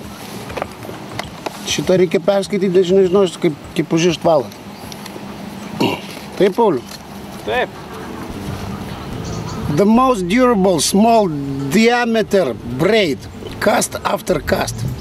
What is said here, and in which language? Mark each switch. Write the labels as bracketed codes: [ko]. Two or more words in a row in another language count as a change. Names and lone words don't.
[lt] Šitą reikia perskaityti, aš nežinosiu, kaip užišt valandą. Taip, Pauliu? Taip. [en] The most durable small diameter braid, cast after cast.